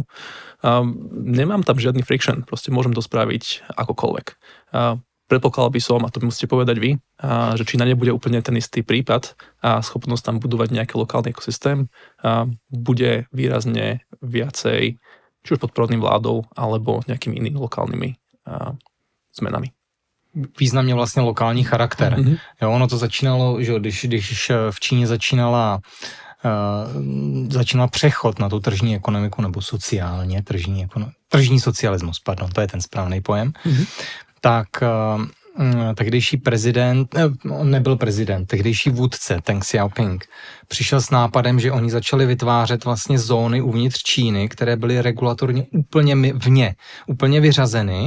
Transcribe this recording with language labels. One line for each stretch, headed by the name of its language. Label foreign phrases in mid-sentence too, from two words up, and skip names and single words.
Slovak: Nemám tam žiadny friction, proste môžem to spraviť akokoľvek. Predpokladal by som, a to musíte povedať vy, že Čína nebude úplne ten istý prípad a schopnosť tam budovať nejaký lokálny ekosystém bude výrazne viacej, či už podporovaným vládou, alebo nejakými inými lokálnymi zmenami.
Czech: Významně vlastně lokální charakter. Mm-hmm. Jo, ono to začínalo, že když v Číně začínal přechod na tu tržní ekonomiku, nebo sociálně tržní socialismus, pardon, to je ten správný pojem, tak tehdejší prezident, on nebyl prezident, tehdejší vůdce Deng Xiaoping přišel s nápadem, že oni začali vytvářet vlastně zóny uvnitř Číny, které byly regulatorně úplně vně, úplně vyřazeny.